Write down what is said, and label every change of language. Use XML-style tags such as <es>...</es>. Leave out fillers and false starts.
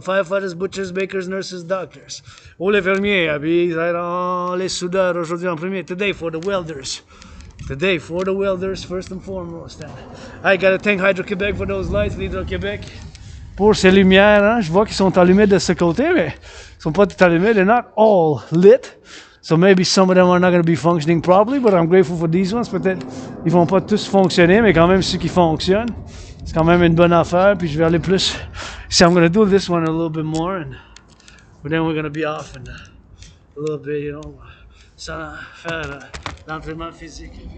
<en>Firefighters, butchers, bakers, nurses, doctors.</en> <fr>Ou les fermiers, les soudeurs aujourd'hui en premier.</fr> <en>Today for the welders. Today for the welders, first and foremost. I gotta thank Hydro-Québec for those lights, Hydro-Québec.</en> <fr>Pour ces lumières, hein, je vois qu'ils sont allumés de ce côté, mais ils sont pas tout allumés.</fr> <en>They're not all lit. So maybe some of them are not going to be functioning properly, but I'm grateful for these ones.</en> <fr>Peut-être ils vont pas tous fonctionner, mais quand même ceux qui fonctionnent, c'est quand même une bonne affaire. Puis je vais aller plus.</fr> <en>So I'm going to do this one a little bit more, and then we're going to be off in a little bit, you know,</en> <fr>sans faire l'entraînement physique.</fr>